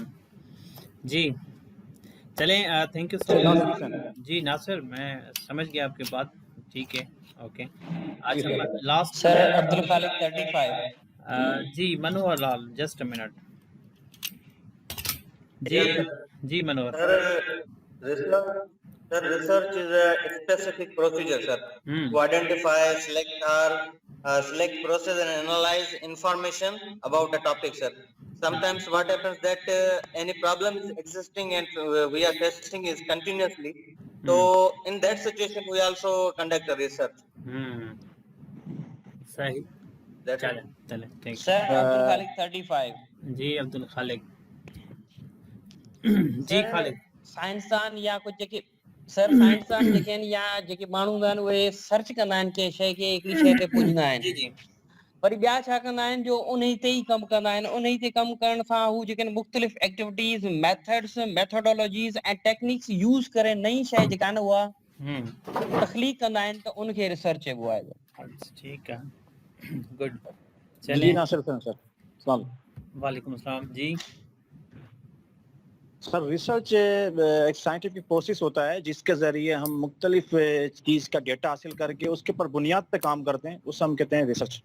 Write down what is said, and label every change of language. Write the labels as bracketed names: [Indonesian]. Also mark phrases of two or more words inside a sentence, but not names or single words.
[Urdu] جی چلیں [English] thank you so much. [Urdu] جی ناصر میں سمجھ گیا آپ کی بات. ٹھیک ہے اوکے. اچھا لاسٹ سر عبدالخالق 35. جی منور لال [English] just a minute. [Urdu] جی منور. [English] Sir, research is a specific procedure, sir, to identify, select, process and analyze information about a topic, sir. Sometimes what happens that any problem is existing and we are testing is continuously. So in that situation, we also conduct a research. [Urdu] صحیح. چلیں تھینک. سر عبدالخالق 35. جی عبدالخالق. جی خالق. سائنسدان یا کچھ [Sindhi] जेके سر سائنسدان जेके आहिनि या जेके माण्हू हूंदा आहिनि उहे सर्च कंदा आहिनि कंहिं शइ खे हिकिड़ी शइ ते पुॼंदा आहिनि. वरी ॿिया छा कंदा आहिनि जो उन ते ई कमु कंदा आहिनि. उन ते कमु करण सां हू जेके आहिनि मुख़्तलिफ़ [English] activities methods methodologies [Sindhi] ऐं [English] techniques use [Sindhi] करे नई शइ जेका आहे न उहा तख़लीक़ कंदा आहिनि त उनखे रिसर्च चइबो आहे. [Urdu] ٹھیک ہے گڈ. جی چلیں ناصر حسین سر. السلام. وعلیکم السلام. جی سر ریسرچ ایک [English] scientific process [Urdu] ہوتا ہے جس کے ذریعے ہم مختلف چیز کا ڈیٹا حاصل کر کے اس کے پر بنیاد پہ کام کرتے ہیں, اس ہم کہتے ہیں ریسرچ.